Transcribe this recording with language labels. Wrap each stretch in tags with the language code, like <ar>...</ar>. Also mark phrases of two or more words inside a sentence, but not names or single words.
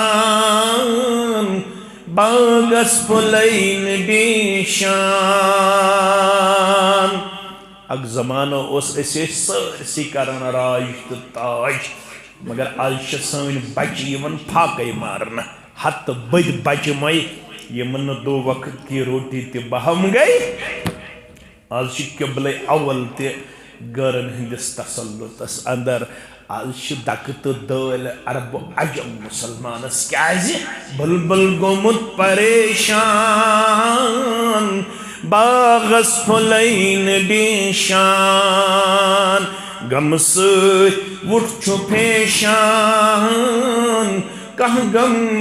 <ks>باغس پھُلے نہٕ ڈیشان اکھ زمانہٕ اوس أسۍ ٲسۍ سٲرسٕے کران راج تہٕ تاج مگر آز چھِ سٲنۍ بچہِ یِوان پھاکے مارنہٕ ہتہٕ بٔدۍ بچہِ مے یمن</ks> <ur>دو وقت کی روٹی</ur> <ks>تی بہم گئی آج قبل اول تی گرن ہندس تسلطس اندر آج دکت دل عرب عجم مسلمانس کیازِ بلبل گومت پریشان باغس پھلین بیشان غم سۭتۍ وُٹھ چھُ پیشان کانٛہہ غم</ks>